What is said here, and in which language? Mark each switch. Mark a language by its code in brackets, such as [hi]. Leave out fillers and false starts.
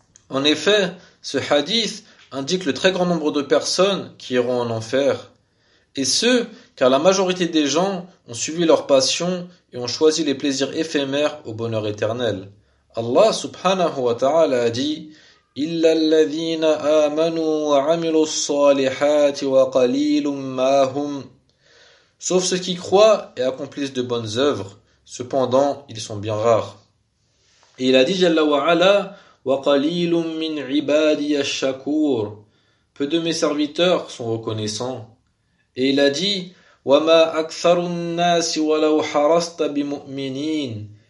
[fr] En effet, ce hadith indique le très grand nombre de personnes qui iront en enfer, et ce, car la majorité des gens ont suivi leur passion et ont choisi les plaisirs éphémères au bonheur éternel. Allah subhanahu wa ta'ala a dit: [ar] إلا الذين آمنوا وعملوا الصالحات وقليل ما هم. [fr] Sauf ceux qui croient et accomplissent de bonnes œuvres, cependant, ils sont bien rares. Et il a dit, [ar] Jalla wa ala, wa qalilum min ibadiy ash-shakur. [fr] Peu de mes serviteurs sont reconnaissants. Et il a dit, [ar] wa ma aktharun nas wa law harasta bimu'minin.